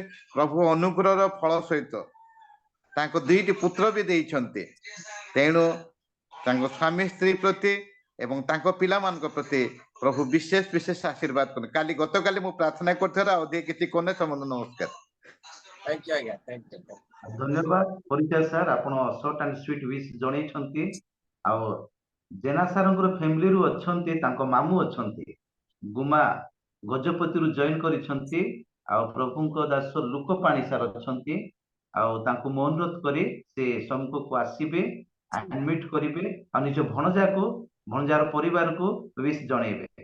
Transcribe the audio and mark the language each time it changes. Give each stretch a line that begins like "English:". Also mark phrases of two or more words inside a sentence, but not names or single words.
Odia: ପ୍ରଭୁ ଅନୁଗ୍ରହର ଫଳ ସହିତ ତାଙ୍କ ଦୁଇଟି ପୁତ୍ର ବି ଦେଇଛନ୍ତି। ତେଣୁ ତାଙ୍କ ସ୍ୱାମୀ ସ୍ତ୍ରୀ ପ୍ରତି ଏବଂ ତାଙ୍କ ପିଲାମାନଙ୍କ ପ୍ରତି ପ୍ରଭୁ ବିଶେଷ ବିଶେଷ ଆଶୀର୍ବାଦ କଲେ। ଗତକାଲି ମୁଁ ପ୍ରାର୍ଥନା କରିଥିବାର ଆଉ ଅଧିକ କିଛି କଲେ। ସମସ୍ତ ନମସ୍କାର।
English: thank you ଆଜ୍ଞା thank you
Odia: ଧନ୍ୟବାଦ ପରିଚୟ ସାର୍, ଆପଣ
English: short and sweet wish
Odia: ଜଣେଇଛନ୍ତି। ଆଉ ଜେନା ସାର୍ଙ୍କର ଫ୍ୟାମିଲିରୁ ଅଛନ୍ତି, ତାଙ୍କ ମାମୁଁ ଅଛନ୍ତି ଗୁମା ଗଜପତିରୁ ଜଏନ କରିଛନ୍ତି। ଆଉ ପ୍ରଭୁଙ୍କ ଦାସ ଲୁକପାଣି ସାର୍ ଅଛନ୍ତି। ଆଉ ତାଙ୍କୁ ମୁଁ ଅନୁରୋଧ କରି ସେ ସମ୍ମୁଖକୁ ଆସିବେ, ଆଡମିଟ କରିବେ ଆଉ ନିଜ ଭଣଜାର ପରିବାରକୁ wish ଜଣେଇବେ।